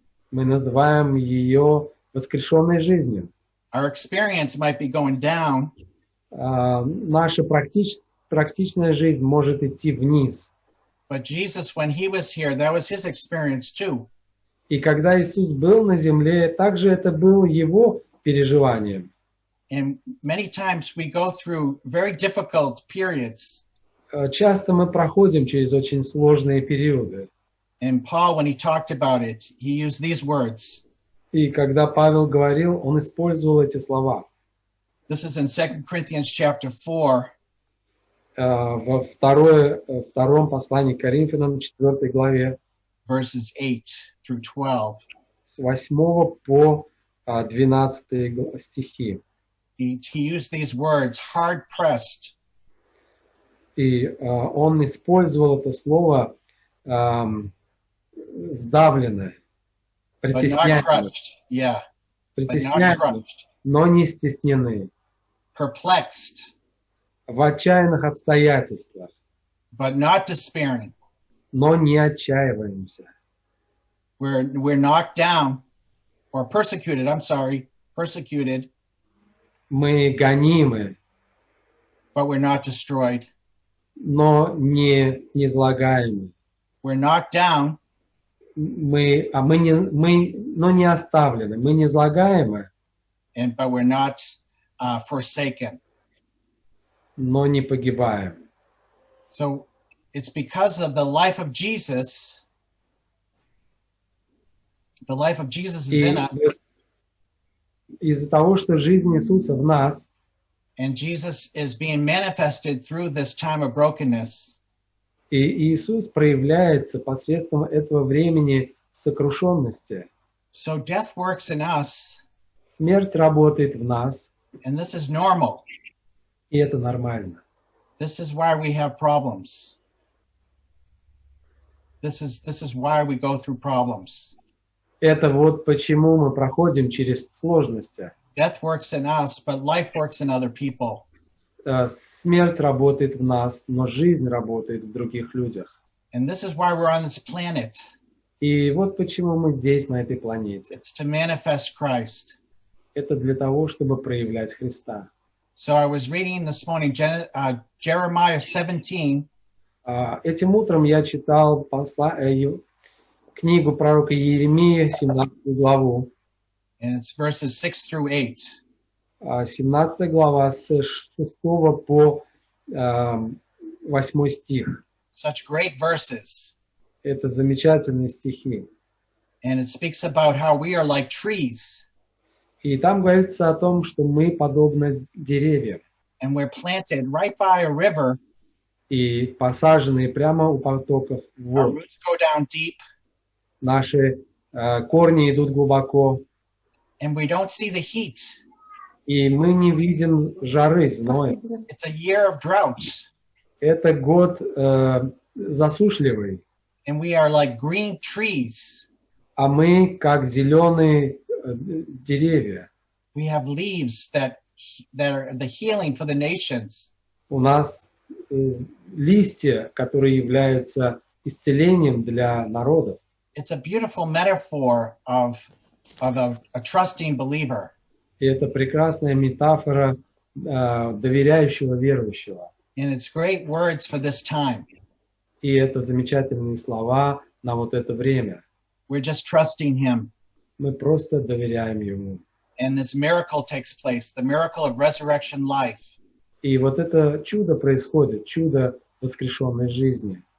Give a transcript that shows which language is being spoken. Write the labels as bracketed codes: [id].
[ru] Мы называем ее воскрешенной жизнью. [en] Our experience might be going down, [ru] Наша практичная жизнь может идти вниз. [en] But Jesus, when he was here, that was his experience too. [ru] И когда Иисус был на земле, также это было его переживанием. [en] And many times we go through very difficult periods. [ru] Часто мы проходим через очень сложные периоды. [en] And Paul, when he talked about it, he used these words. [ru] И когда Павел говорил, он использовал эти слова. [en] This is in 2 Corinthians chapter 4, [ru] Во втором послании к Коринфянам, 4 главе, [en] verses 8 through 12. [ru] с 8 по 12 стихи. [en] He used these words, hard pressed, [ru] И он использовал это слово сдавленное, [en] but not [ru] притесняемое, [en] crushed. Yeah, but not [ru] притесняемое, [en] crushed. [ru] но не стеснены, [en] Perplexed, [ru] в отчаянных обстоятельствах, [en] but not despairing. [ru] но не отчаиваемся. [en] We're knocked down or persecuted. Persecuted, [ru] Мы гонимы, [en] but we're not destroyed. [ru] но не излагаемы. [en] We're knocked down, [ru] Но не оставлены. Мы не излагаемы, [en] but we're not forsaken. [ru] но не погибаем. [en] So it's because of the life of Jesus. The life of Jesus is [ru] И [en] in us, [ru] из-за того, что жизнь Иисуса в нас, [en] and Jesus is being manifested through this time of brokenness. [ru] и Иисус проявляется посредством этого времени сокрушенности. [en] So death works in us, [ru] Смерть работает в нас, [en] and this is normal. [ru] и это нормально. [en] This is why we have problems. This is why we go through problems. [ru] Это вот почему мы проходим через сложности. [en] Death works in us, but life works in other people. [ru] Смерть работает в нас, но жизнь работает в других людях. [en] And this is why we're on this planet. [ru] И вот почему мы здесь, на этой планете. [en] It's to manifest Christ. [ru] Это для того, чтобы проявлять Христа. [en] So I was reading this morning Jeremiah 17. [ru] Этим утром я читал книгу пророка Иеремии, 17 главу. [en] And it's verses 6 through 8. [ru] 17 глава с 6 по 8 стих. [en] Such great verses. [ru] Это замечательные стихи. [en] And it speaks about how we are like trees. [ru] И там говорится о том, что мы подобны деревьям. [en] And we're planted right by a river. [ru] И посаженные прямо у потоков [en] Our [ru] вод. [en] roots go down deep. [ru] Наши корни идут глубоко. [en] And we don't see the heat. [ru] И мы не видим жары, зноя. [en] It's a year of drought. [ru] Это год засушливый. [en] And we are like green trees. [ru] А мы как зеленые деревья. [en] We have leaves that are the healing for the nations. [ru] У нас листья, которые являются исцелением для народов. [en] It's a beautiful metaphor of a trusting believer. [ru] И это прекрасная метафора доверяющего верующего. [en] And it's great words for this time. [ru] И это замечательные слова на вот это время. [en] We're just trusting him. [ru] Мы просто доверяем ему. [en] And this miracle takes place, the miracle of resurrection life. [ru] И вот это чудо происходит, чудо воскрешенной жизни.